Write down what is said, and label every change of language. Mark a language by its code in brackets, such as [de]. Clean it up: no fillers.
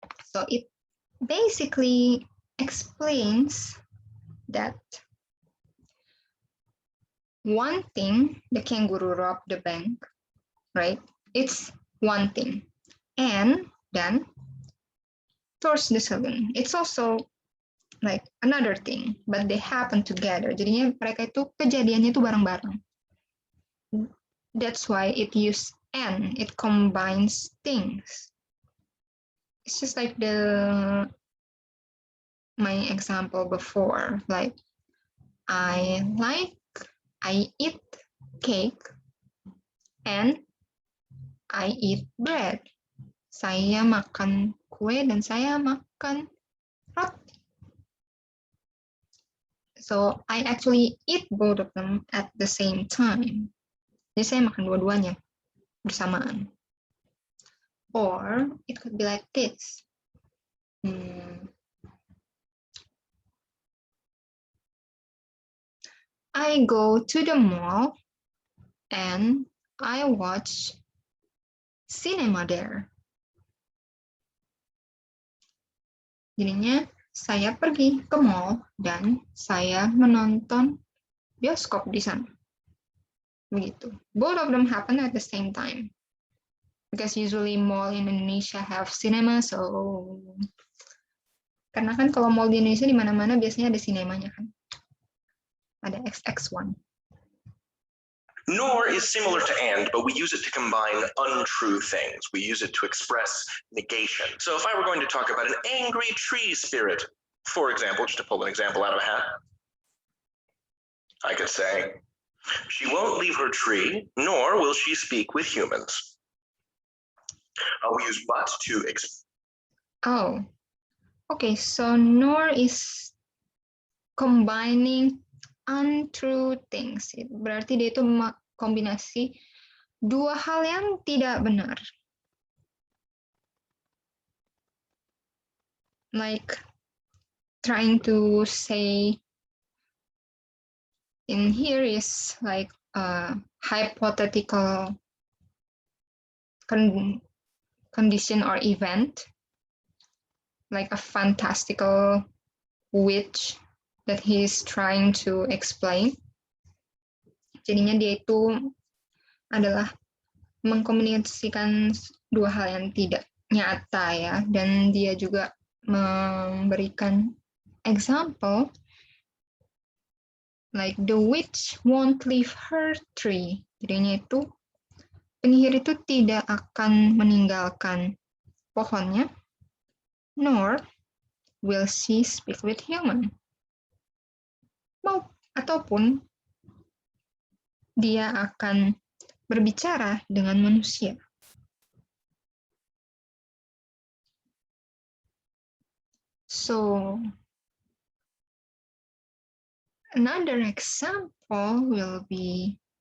[en] So it basically explains that one thing, the kangaroo robbed the bank, right? It's one thing. And then towards the saloon, it's also like another thing, but they happen together. [id] Jadinya mereka itu kejadiannya itu bareng-bareng. [en] That's why it use and, it combines things. It's just like my example before, like I eat cake and I eat bread. [id] Saya makan kue dan saya makan roti. [en] So I actually eat both of them at the same time. [id] Jadi saya makan dua-duanya bersamaan. [en] Or it could be like this. I go to the mall and I watch cinema there. [id] Jadinya saya pergi ke mall dan saya menonton bioskop di sana. Begitu. [en] Both of them happen at the same time. Because usually mall in Indonesia have cinema, so [id] karena kan kalau mall di Indonesia di mana-mana biasanya ada sinemanya kan. Ada XX1. [en] Nor is similar to and, but we use it to combine untrue things. We use it to express negation. So if I were going to talk about an angry tree spirit, for example, just to pull an example out of a hat, I could say, she won't leave her tree, nor will she speak with humans. We use but to Oh, okay, so nor is combining untrue things. [id] Berarti dia itu kombinasi dua hal yang tidak benar. [en] Like trying to say in here is like a hypothetical condition or event, like a fantastical witch that he's trying to explain. [id] Jadinya dia itu adalah mengkomunikasikan dua hal yang tidak nyata ya, dan dia juga memberikan [en] example like the witch won't leave her tree. [id] Jadinya itu penyihir itu tidak akan meninggalkan pohonnya, [en] nor will she speak with human. [id] Ataupun dia akan berbicara dengan manusia. [en] So, another example will be